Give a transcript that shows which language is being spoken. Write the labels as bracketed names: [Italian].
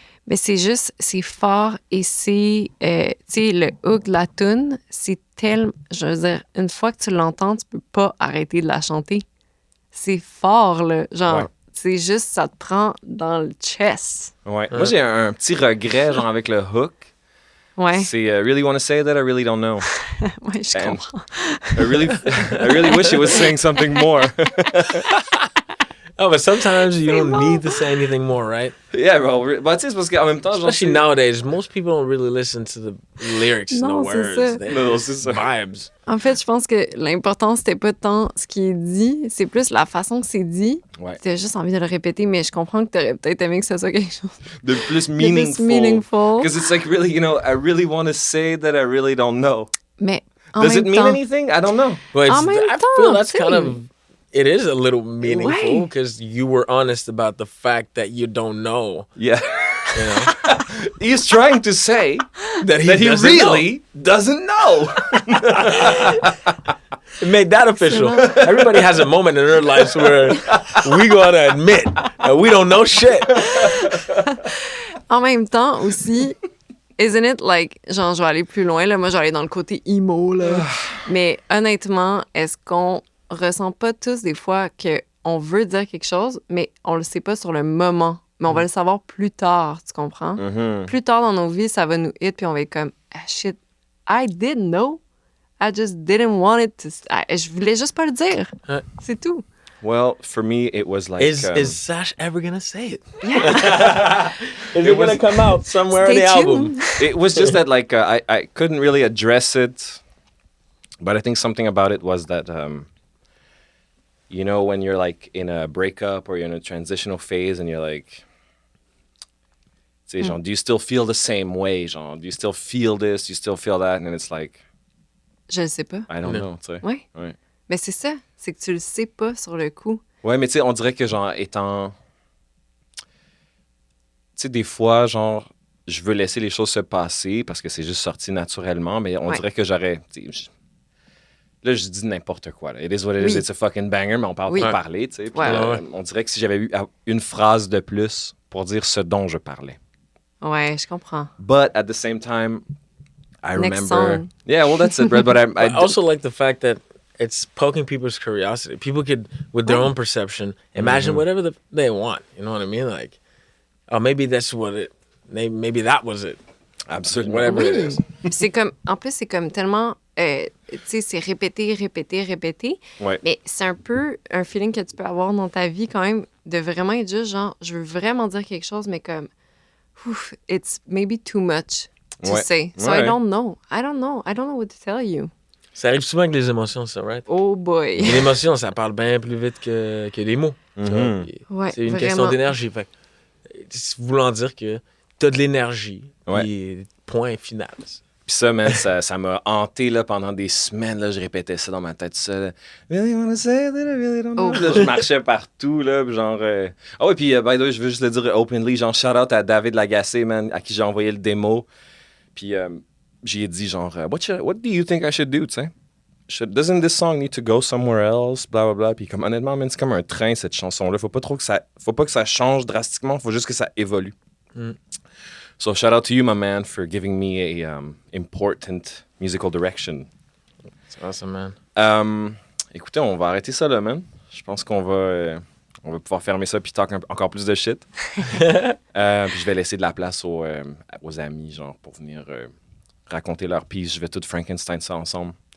[French] Mais c'est juste, c'est fort et c'est, tu sais, le hook de la tune, c'est tellement, je veux dire, une fois que tu l'entends, tu peux pas arrêter de la chanter. C'est fort, là. Genre, Ouais. c'est juste, ça te prend dans le chest. Ouais. Moi, j'ai un petit regret, genre, avec le hook. Ouais, [English] C'est really want to say that, I really don't know. [French] ouais, je [English] And- [French] comprends. [English] I really wish it was saying something more. Oh, but sometimes you don't need to say anything more, right? Yeah, bro. [French] Bah, tu sais, c'est parce qu'en même temps, genre... [English] Especially nowadays, most people don't really listen to the lyrics and the [French] Non, c'est [English] words. [French] ça. [English] They [French] Non, c'est ça. [English] vibes. [French] En fait, je pense que l'important, c'était pas tant ce qui est dit, c'est plus la façon que c'est dit. Ouais. T'as juste envie de le répéter, mais je comprends que t'aurais peut-être aimé que ce soit quelque chose De plus de plus [English] meaningful. meaningful. Because it's like really, you know, I really want to say that I really don't know. [French] Mais en [English] Does it [French] même [English] mean [French] temps, [English] anything? I don't know. Well, [French] En même [English] I [French] temps, [English] feel that's [French] tu sais. [English] kind of... It is a little meaningful [French] Ouais. [English] because you were honest about the fact that you don't know. Yeah. You know? He's trying to say that he he doesn't really doesn't know. It made that official. Everybody has a moment in their lives where we gotta admit that we don't know shit. [French] En même temps aussi, [English] isn't it like, [French] genre, je vais aller plus loin, là, moi, je vais aller dans le côté emo, là. Mais honnêtement, est-ce qu'on ressent pas tous des fois qu'on veut dire quelque chose, mais on le sait pas sur le moment, mais on va le savoir plus tard, tu comprends? Plus tard dans nos vies, ça va nous hit, puis on va être comme, ah shit, [English] I did know, I just didn't want it to... [French] je voulais juste pas le dire, c'est tout. [English] Well, for me, it was like... Is Sash ever gonna say it? Is it gonna come out somewhere in Stay the tuned. album? It was just that, like, I couldn't really address it, but I think something about it was that, you know, when you're, like, in a breakup or you're in a transitional phase and you're, like, [French] tu sais, genre, [English] do you still feel the same way? Genre, do you still feel this? Do you still feel that? And it's like, [French] Je le sais pas. [English] I don't know, [French] tu sais. Oui. Ouais. Mais c'est ça, c'est que tu le sais pas sur le coup. Ouais, mais tu sais, on dirait que, genre, étant... Tu sais, des fois, genre, je veux laisser les choses se passer parce que c'est juste sorti naturellement, mais on dirait que j'aurais... Là, je dis n'importe quoi. Là. [English] It is what it is, it's a fucking banger, [French] mais on parle pour parler, tu sais. Puis là, on dirait que si j'avais eu une phrase de plus pour dire ce dont je parlais. Ouais, je comprends. [English] But at the same time, I Next remember... song. Yeah, well, that's it, Brad, but I also like the fact that it's poking people's curiosity. People could, with their own perception, imagine whatever they want. You know what I mean? Like, oh, maybe that's what it... Maybe that was it. Absolument. Whatever it is. [French] C'est comme, en plus, c'est comme tellement, tu sais, c'est répété. Ouais. Mais c'est un peu un feeling que tu peux avoir dans ta vie quand même, de vraiment être juste genre, je veux vraiment dire quelque chose, mais comme, ouf, [English] it's maybe too much to say. So I don't know. I don't know what to tell you. [French] Ça arrive souvent avec les émotions, ça, right? [English] Oh boy. [French] Les émotions, ça parle bien plus vite que les mots. Ouais, C'est une vraiment. question d'énergie. Fait que, voulant dire que t'as de l'énergie. Et point final. Puis ça, man, ça m'a hanté là, pendant des semaines. Là, je répétais ça dans ma tête seule. [English] Really wanna say that I really don't know. [French] Là, je marchais partout, là, puis genre... Ah oui, puis [English] by the way, [French] je veux juste le dire openly, genre shout-out à David Lagacé, man, à qui j'ai envoyé le démo. Puis j'ai dit genre, [English] what do you think I should do, [French] tu sais? [English] Doesn't this song need to go somewhere else, bla bla bla. [French] Puis comme honnêtement, man, c'est comme un train, cette chanson-là. Faut pas que ça change drastiquement, faut juste que ça évolue. [English] So shout out to you, my man, for giving me a important musical direction. [French] C'est awesome, man. Écoutez, on va arrêter ça là, man. Je pense qu'on va pouvoir fermer ça puis talk encore plus de shit. Puis je vais laisser de la place aux amis, genre, pour venir raconter leur piece. Je vais tout Frankenstein ça ensemble.